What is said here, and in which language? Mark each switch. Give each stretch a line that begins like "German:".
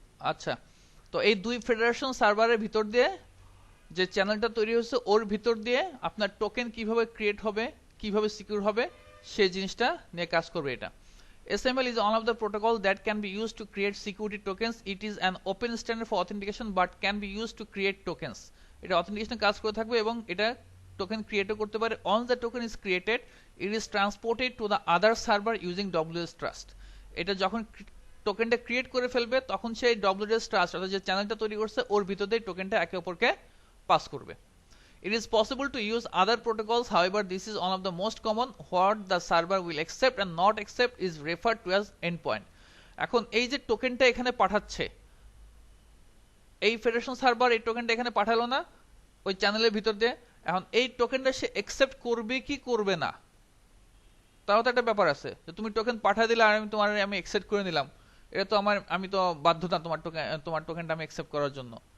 Bangla: আচ্ছা, তো এই দুই ফেডারেশন সার্ভারের ভিতর দিয়ে যে চ্যানেলটা তৈরি হচ্ছে, ওর ভিতর দিয়ে আপনার টোকেন কিভাবে ক্রিয়েট হবে, কিভাবে সিকিউর হবে, সেই জিনিসটা নিয়ে কাজ করবে এটা।
English: SML is one of the protocol that can be used to create security tokens. It is an open standard for authentication but can be used to create tokens.
Bangla: এটা অথেন্টিকেশন কাজ করে থাকবে এবং এটা টোকেন ক্রিয়েটও করতে পারে।
English: Once the token is created, it is transported to the other server using WS Trust.
Bangla: এটা যখন টোকেনটা ক্রিয়েট করে ফেলবে তখন সেই WS Trust অর্থাৎ যে চ্যানেলটা তৈরি করছে ওর ভিতর দিয়ে টোকেনটা একে অপরকে পাস করবে।
English: It is possible to use other protocols, however this is one of the most common. What the server will accept and not accept is referred to as endpoint.
Bangla: এখন এই যে টোকেনটা এখানে পাঠাচ্ছে, এই ফেডারেশন সার্ভার এই টোকেনটা এখানে পাঠালো না ওই চ্যানেলের ভিতর দিয়ে, এখন এই টোকেনটা সে অ্যাকসেপ্ট করবে কি করবে না, তাও তো একটা ব্যাপার আছে, যে তুমি টোকেন পাঠিয়ে দিলে আর আমি অ্যাকসেপ্ট করে নিলাম, এটা তো আমি তো বাধ্যতা তোমার টোকেনটা আমি অ্যাকসেপ্ট করার জন্য।